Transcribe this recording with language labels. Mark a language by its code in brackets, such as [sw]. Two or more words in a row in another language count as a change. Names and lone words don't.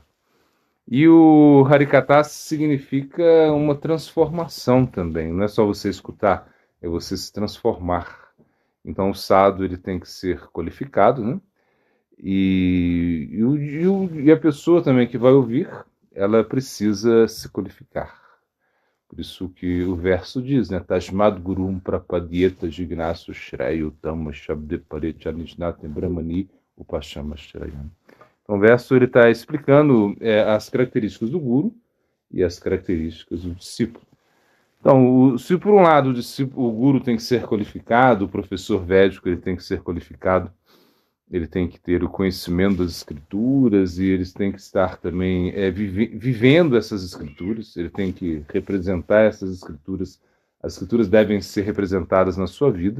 [pt] E o Harikata significa uma transformação também, não é só você escutar, é você se transformar. Então o sadhu ele tem que ser qualificado, né? E a pessoa também que vai ouvir, ela precisa se qualificar. Por isso que o verso diz, né? [sa] तस्माद् गुरुं प्रपद्येत जिज्ञासुः श्रेय उत्तमम् शाब्दे परे च निष्णातं ब्रह्मण्युपशमाश्रयम्. [pt] Então, o verso está explicando as características do guru e as características do discípulo. Então, se por um lado o guru tem que ser qualificado, o professor védico ele tem que ser qualificado, ele tem que ter o conhecimento das escrituras e eles têm que estar também vivendo essas escrituras, ele tem que representar essas escrituras, as escrituras devem ser representadas na sua vida.